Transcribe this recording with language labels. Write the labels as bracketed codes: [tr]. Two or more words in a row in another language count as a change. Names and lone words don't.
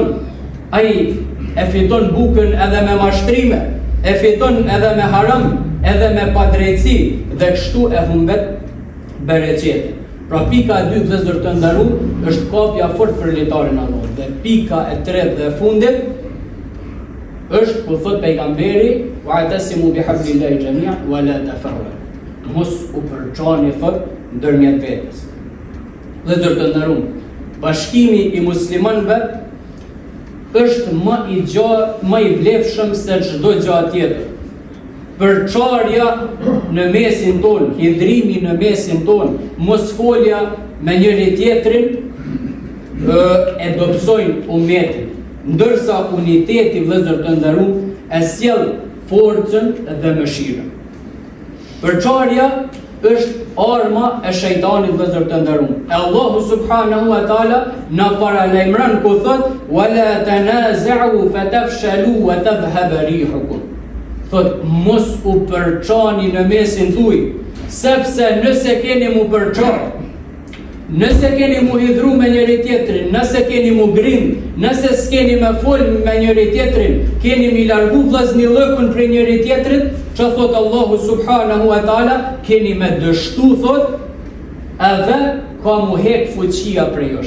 [sq] Ai e fiton bukën edhe me mashtrime, e fiton edhe me haram, edhe me padrejtësi, dhe kështu e humbet bereqetin. Pra pika e dytë vëllezër të nderuar është kapja fort për letarin Allah. Dhe pika e tretë dhe e fundit është ku thot pejgamberi [ar] واعتصموا بحبل الله جميعا ولا تفرقوا. [sq] Mos u përçani thot ndërmjet vetes. Vëllezër të nderuar, bashkimi i muslimanëve është më i vlefshëm se çdo gjë tjetër. Përçarja në mesin ton, hidhrimi në mesin ton, mos folja me njëri tjetrin e dobësojnë umetin, ndërsa uniteti vëllezër të nderuar e sjell forcën dhe mëshirën. Përçarja është arma e shejtanit vëllezër të nderuar. Allahu [ar] سبحانه وتعالى [sq] na paralajmëron ku thot [ar] ولا تنازعوا فتفشلوا وتذهب ريحكم. [sq] Thot mos u përçani në mesin tuaj, sepse nëse keni mu përçar, nëse keni mu hidhru me njëri tjetrin, nëse keni mu grind, nëse s'keni me fol me njëri tjetrin, keni mi largu vllazni lëkun për njëri tjetrit, që thot Allahu [ar] سبحانه وتعالى, [sq] keni me dështu thot, edhe ka mu hek fuqia prej jush.